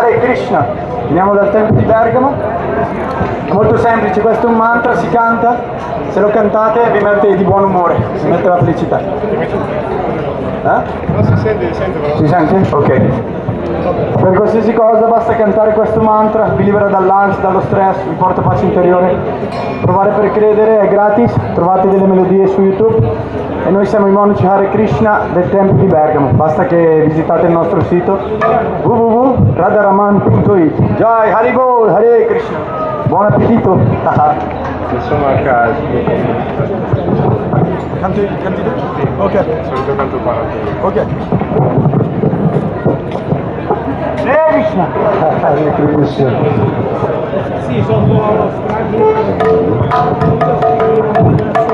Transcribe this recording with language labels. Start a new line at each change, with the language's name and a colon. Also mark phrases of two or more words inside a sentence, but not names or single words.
Italian: Krishna. Veniamo dal tempio di Bergamo. È molto semplice, questo è un mantra, si canta, se lo cantate vi mette di buon umore, vi mette la felicità. Non si sente però. Si sente? Ok. Per qualsiasi cosa basta cantare questo mantra, vi libera dall'ansia, dallo stress, vi porta pace interiore. Provare per credere, è gratis, trovate delle melodie su YouTube e noi siamo i monaci Hare Krishna del Tempio di Bergamo. Basta che visitate il nostro sito www.radharaman.it.
Sanskrit: Jai Haribol, Hare Krishna.
Italian: Buon appetito! Sono a casa. Canti tu? Ok. Solito canto parate. Ok. Hare Krishna! Hare Krishna. Sì, sono